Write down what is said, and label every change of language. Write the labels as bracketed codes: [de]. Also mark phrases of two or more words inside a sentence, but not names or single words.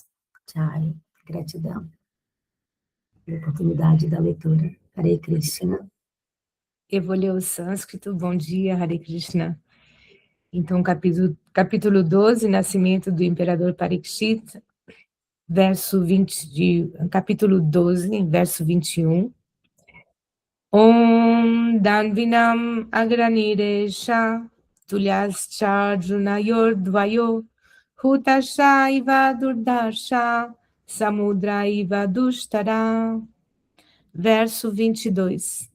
[pt] Jai, gratidão pela oportunidade da leitura. Hare Krishna. Eu vou ler o sânscrito. Bom dia, Hare Krishna. Então, capítulo 12, Nascimento do Imperador Parikshit, capítulo 12, verso 21. [sa] ॐ धन्विनाम् अग्रणीरेष तुल्यश्च द्वयो हुताश इव दुर्धर्ष समुद्र इव दुस्तर. [pt] Verso 22.